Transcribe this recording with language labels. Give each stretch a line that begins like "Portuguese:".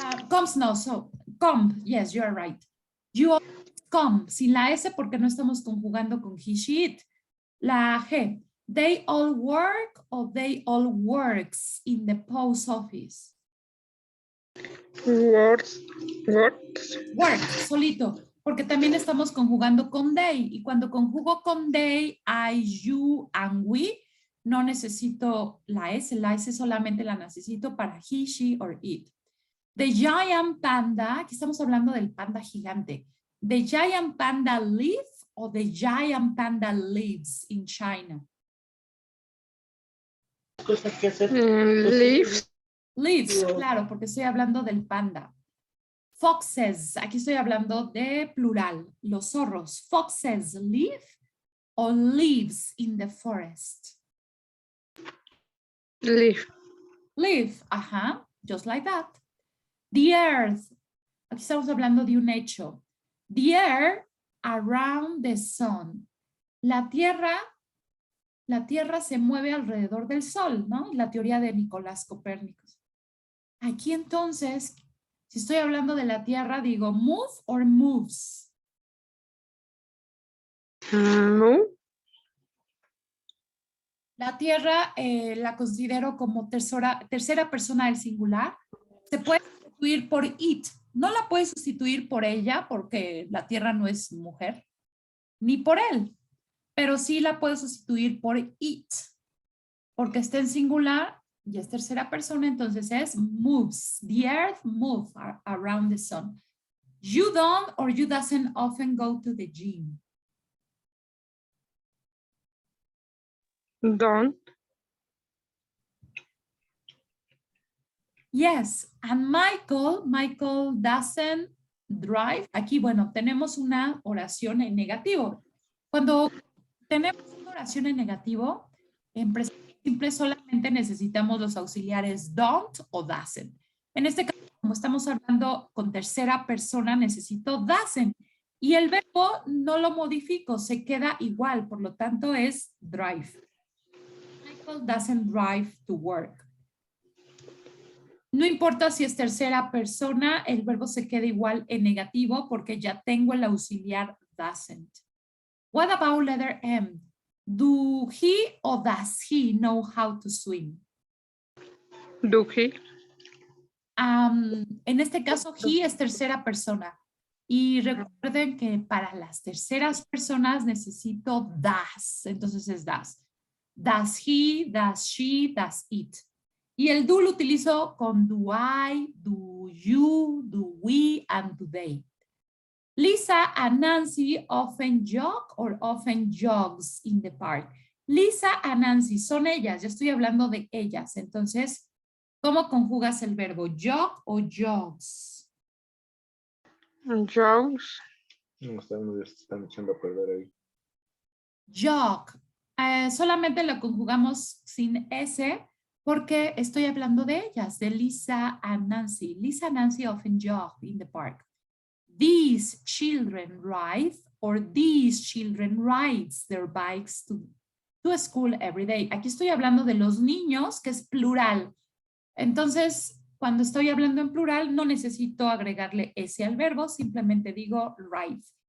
English: Comes no, so come, yes, you are right. You always come,
Spanish: sin la S porque no estamos conjugando con
English: he, she, it. La G, they all work or they all works in the post office. Works.
Spanish: Work, solito, porque también estamos conjugando con they, y cuando conjugo con they, I, you, and we, no necesito la S solamente la necesito para he, she, or it.
English: The giant panda,
Spanish: aquí estamos hablando del panda gigante.
English: The giant panda live or the giant panda lives in China?
Spanish: Cosas que hacer.
English: Leaves.
Spanish: Lives, claro, porque estoy hablando del panda. Foxes, aquí estoy hablando de plural, los zorros.
English: Foxes live or lives in the forest? Leave. Live, ajá, just like that. The earth,
Spanish: aquí estamos hablando de un hecho.
English: The earth around the sun.
Spanish: La tierra se mueve alrededor del sol, ¿no? La teoría de Nicolás Copérnico. Aquí entonces, si estoy hablando de la tierra, digo
English: move or moves.
Spanish: No. La tierra la considero como tercera persona del singular. Se puede sustituir por it. No la puedes sustituir por ella porque la tierra no es mujer, ni por él. Pero sí la puedo sustituir por it, porque está en singular y es tercera persona, entonces es moves.
English: The earth moves around the sun. You don't or you doesn't often go to the gym. Don't. Yes, and Michael doesn't drive.
Spanish: Aquí, bueno, tenemos una oración en negativo. Cuando tenemos una oración en negativo, en presente simple solamente necesitamos los auxiliares don't o doesn't. En este caso, como estamos hablando con tercera persona, necesito doesn't. Y el verbo no lo modifico, se queda igual, por lo tanto es drive.
English: Michael doesn't drive to work.
Spanish: No importa si es tercera persona, el verbo se queda igual en negativo porque ya tengo el auxiliar doesn't.
English: What about letter M? Do he or does he know how to swim? Do he?
Spanish: En este caso, he es tercera persona. Y recuerden que para las terceras personas necesito does. Entonces es does.
English: Does he, does she, does it.
Spanish: Y el do lo utilizo con
English: do I, do you, do we, and do they. Lisa and Nancy often jog or often jogs in the park.
Spanish: Lisa and Nancy son ellas, yo estoy hablando de ellas. Entonces, ¿cómo conjugas el verbo jog o jogs?
English: Jogs.
Spanish: No están echando a perder ahí.
English: Jog.
Spanish: Solamente lo conjugamos sin S porque estoy hablando de ellas, de Lisa and Nancy. Lisa and Nancy often jog in the park.
English: These children ride or these children rides their bikes to school every day.
Spanish: Aquí estoy hablando de los niños, que es plural. Entonces, cuando estoy hablando en plural, no necesito agregarle S al verbo, simplemente digo ride.